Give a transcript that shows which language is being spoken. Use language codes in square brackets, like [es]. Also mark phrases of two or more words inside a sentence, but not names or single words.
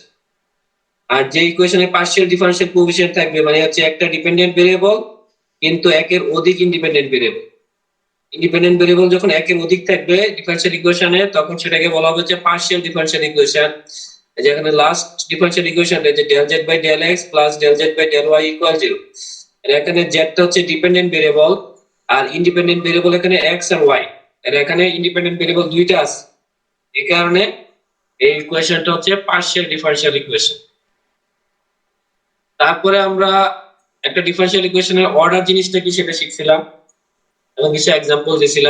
[bn] আর যে ইকুয়েশনে [en] partial differential coefficient [bn] থাকবে মানে হচ্ছে একটা [en] dependent variable [bn] কিন্তু একের অধিক [en] independent variable. independent variable [bn] যখন একের অধিক থাকবে [en] differential equation [bn] তখন সেটাকে বলা হচ্ছে [en] partial differential equation. [bn] যেখানে [en] last differential equation [bn] যে [en] del z by del x plus del z by del y equal 0, [bn] এখানে z টা হচ্ছে [en] dependent variable [bn] আর [en] independent variable [bn] এখানে x আর y, আর এখানে [en] independent variable [bn] দুইটা আছে, এই কারণে এই ইকুয়েশনটা হচ্ছে [en] partial differential equation. [bn] তারপরে আমরা একটা [en] differential equation [bn] অর্ডার জিনিসটা কি সেটা শিখছিলাম এবং কিছু एग्जांपल দিয়েছিলাম।